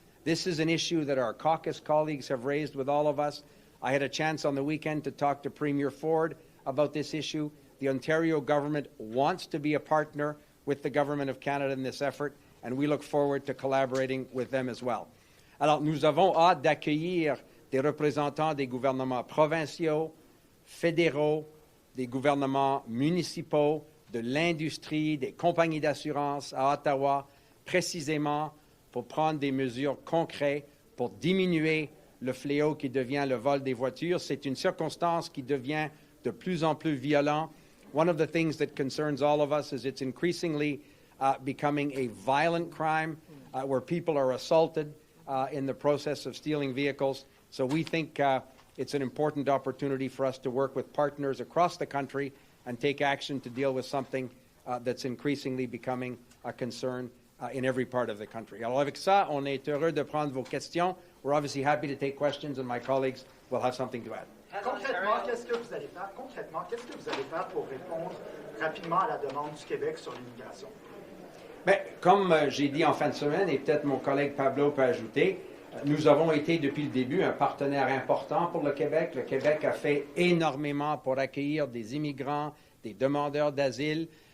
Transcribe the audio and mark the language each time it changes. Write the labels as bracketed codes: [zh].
[en] This is an issue that our caucus colleagues have raised with all of us. I had a chance on the weekend to talk to Premier Ford about this issue. The Ontario government wants to be a partner with the Government of Canada in this effort, and we look forward to collaborating with them as well. [fr] Alors, nous avons hâte d'accueillir des représentants des gouvernements provinciaux, fédéraux, des gouvernements municipaux, de l'industrie, des compagnies d'assurance à Ottawa, précisément pour prendre des mesures concrètes pour diminuer le fléau qui devient le vol des voitures. C'est une circonstance qui devient de plus en plus violente. [en] One of the things that concerns all of us is it's increasingly becoming a violent crime where people are assaulted in the process of stealing vehicles. So we think it's an important opportunity for us to work with partners across the country and take action to deal with something that's increasingly becoming a concern in every part of the country. [fr] Alors avec ça, on est heureux de prendre vos questions. [en] We're obviously happy to take questions, and my colleagues will have something to add. [fr] Concrètement, qu'est-ce que vous allez faire pour répondre rapidement à la demande du Québec sur l'immigration? Bien, comme j'ai dit en fin de semaine, et peut-être mon collègue Pablo peut ajouter, nous avons été depuis le début un partenaire important pour le Québec. Le Québec a fait énormément pour accueillir des immigrants, des demandeurs d'asile.